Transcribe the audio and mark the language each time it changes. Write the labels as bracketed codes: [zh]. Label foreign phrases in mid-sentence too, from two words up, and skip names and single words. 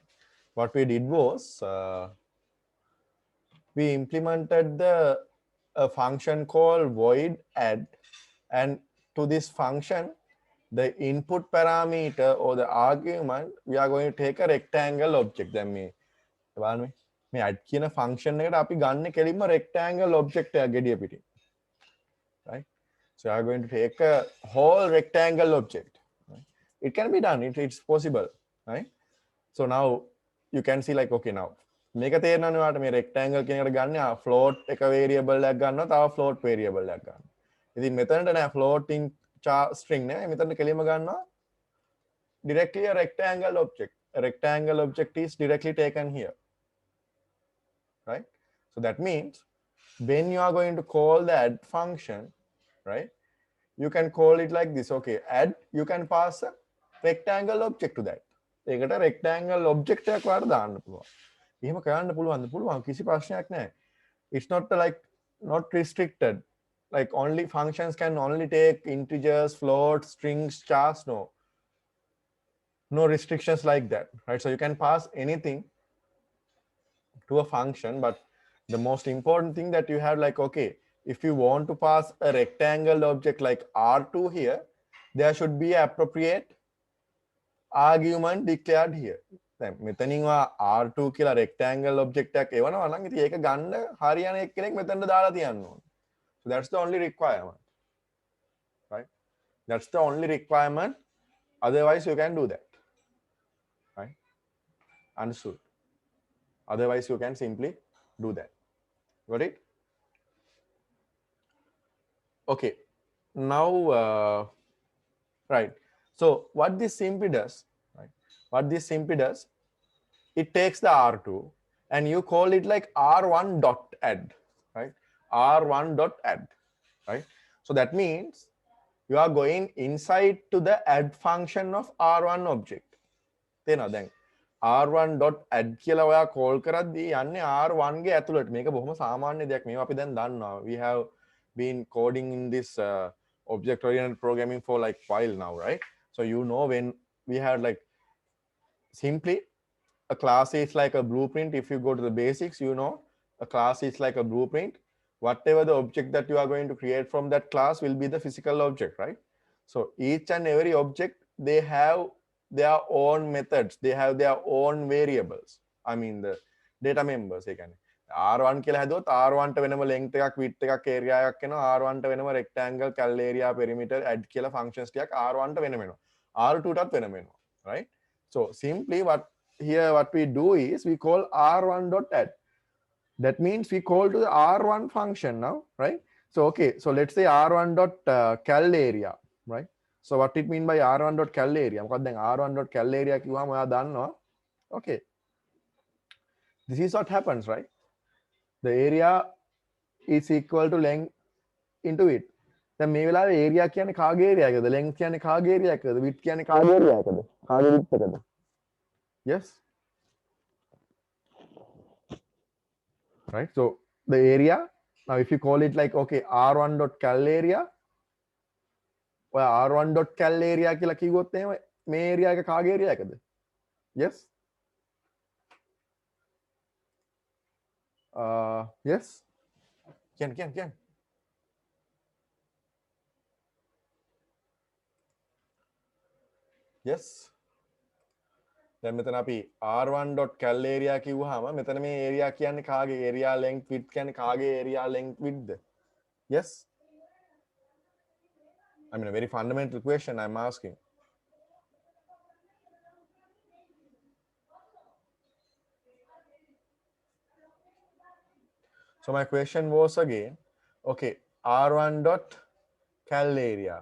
[en] What we did was we implemented the a function called void add, and to this function, the input parameter or the argument, we are going to take a rectangle object. [si] Then මේ add කියන function එකට අපි ගන්න කෙලින්ම [en] rectangle object [si] එකක් gediya පිටින්, [en] right? So you are going to take a whole rectangle object, right? It can be done, it's possible, right? So now you can see like, okay, now [si] මේක තේරෙනවනේ ඔයාලට, මේ rectangle කියන එකට ගන්න float එක variable එකක් ගන්නවා, තව [en] float variable [si] එකක් ගන්නවා. ඉතින් මෙතනට නෑ [en] floating string [si] නෑ, මෙතනට කෙලින්ම ගන්නවා [en] directly a rectangle object. A rectangle object is directly taken here, right? So that means when you are going to call the add function, right, you can call it like this. Okay, add, you can pass a rectangle object to that. [si] ඒකට [en] rectangle object [si] එකක් වාට දාන්න පුළුවන්. එහෙම කරන්න පුළුවන් කිසි ප්‍රශ්නයක් නැහැ. [en] It's not like not restricted, like only functions can only take integers, floats, strings, chars. No restrictions like that, right? So you can pass anything to a function, but the most important thing that you have, like, okay, if you want to pass a rectangle object like R2 here, there should be an appropriate argument declared here. [si] දැන් මෙතනින් R2 කියලා [en] rectangle object [si] එකක් එවනවා නම් ඉතින් ඒක ගන්න හරියන එක්කෙනෙක් මෙතනට දාලා තියන්න ඕනේ. [en] So that's the only requirement, right? That's the only requirement. Otherwise you can do that, right? Understood? Otherwise you can simply do that. Got it? Okay. Now, right. So what this simply does, right? What this simply does, it takes the R2 and you call it like R1 dot add, right? R1 dot add, right? So that means you are going inside to the add function of R1 object. [si] Then [en] R1 dot add [si] කියලා ඔයා call කරද්දී යන්නේ R1 ගේ ඇතුළට. මේක බොහොම සාමාන්‍ය දෙයක්. මේවා අපි දැන් දන්නවා. [en] We have been coding in this object oriented programming for like while now, right? So you know, when we had like simply a class is like a blueprint. If you go to the basics, you know, a class is like a blueprint. Whatever the object that you are going to create from that class will be the physical object, right? So each and every object, they have their own methods, they have their own variables. I mean the data members. [si] R1 කියලා හැදුවොත් R1 ට වෙනම length එකක් width එකක් area එකක් එනවා, R1 ට වෙනම [en] rectangle cal area perimeter add [si] කියලා functions ටිකක් R1 ට වෙනම එනවා, R2 ටත් වෙනම එනවා, [en] right? So simply what we do is we call R1.add. That means we call to the R1 function now, right? So okay, so let's say R1.cal area, right? So what it mean by R1.cal area? [si] මොකක්ද දැන් [en] R1.cal area [si] කිව්වම ඔයා දන්නවා. [en] Okay, this is what happens, right? The area is equal to length into width. [si] දැන් මේ වෙලාවේ area කියන්නේ කාගේ area එකද? length කියන්නේ කාගේ area එකද? width කියන්නේ කාගේ area එකද? කාගේ width එකද? [en] Yes, right? So the area, now if you call it like okay, R1.cal area, or R1.cal area [si] කියලා කිව්වොත් එහෙම මේ area එක කාගේ area එකද? [en] Yes, yes, can yes. [si] දැන් මෙතන අපි [en] R1.cal area [si] කිව්වහම මෙතන මේ area කියන්නේ කාගේ [en] area length width [si] කියන්නේ කාගේ [en] area length width? Yes, I mean a very fundamental question I'm asking. So my question was again, okay, R1.cal area.